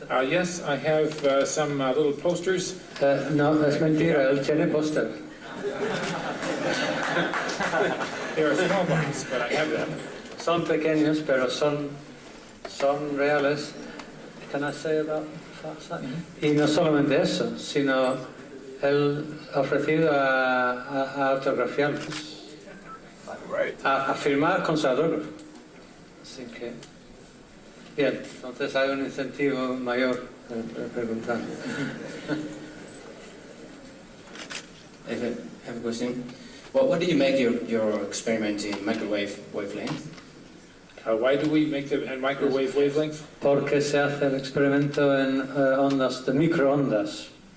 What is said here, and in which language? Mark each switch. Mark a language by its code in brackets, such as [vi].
[en] Yes, I have some little posters. [es] No, es mentira, él tiene póster. [en] They are small ones, but I have them. [es] Son pequeños, pero son son reales. [en] Can I say about that? [es] Y no solamente eso, sino él ha ofrecido a autografiarlos, a firmar con su autógrafo. Así que, bien, entonces hay un incentivo mayor de preguntar. [en] I have a question. What do you make your experiment in microwave wavelength? Why do we make them at microwave wavelength? [es] Porque se hace el experimento en ondas de microondas.